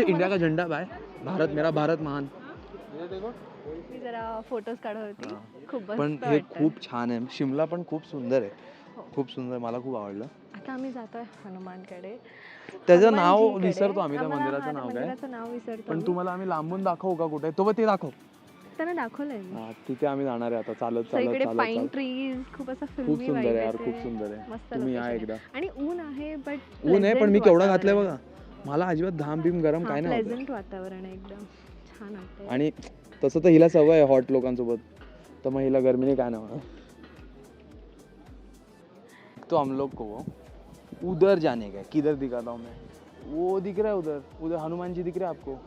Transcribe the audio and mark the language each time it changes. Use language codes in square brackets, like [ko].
[hi] India का झेंडा bye, Bharat मेरा भारत महान. [mr] मी जरा फोटोज काढत होती. खूप पण हे खूप छान आहे. शिमला पण खूप सुंदर आहे, खूप सुंदर. मला खूप आवडलं. आता आम्ही जातोय हनुमानकडे. त्याचं नाव विसरतो आम्ही, त्या मंदिराचं नाव काय विसरतो. पण तुम्हाला आम्ही लांबून दाखवू का कुठे, तो ते दाखव. त्यांना दाखवलंय. तिथे आम्ही जाणार आहे आता चालत. पाईन ट्रीज, खूप असं खूप सुंदर आहे यार, खूप सुंदर आहे. तुम्ही या एकदा. आणि ऊन आहे, ऊन आहे पण मी केवढा घातलंय बघा. मला अजिबात घाम बिम गरम काय नाही. प्लेझंट वातावरण आहे, एकदम छान वाटतंय. आणि तसं तर हिला सवय आहे हॉट लोकांसोबत, तर मग हिला गर्मीने काय नाही. [hi] तो हम लोग को उधर जाने का, किधर दिखाता हूँ मैं, वो दिख रहा है उधर हनुमान जी दिख रहे हैं आपको.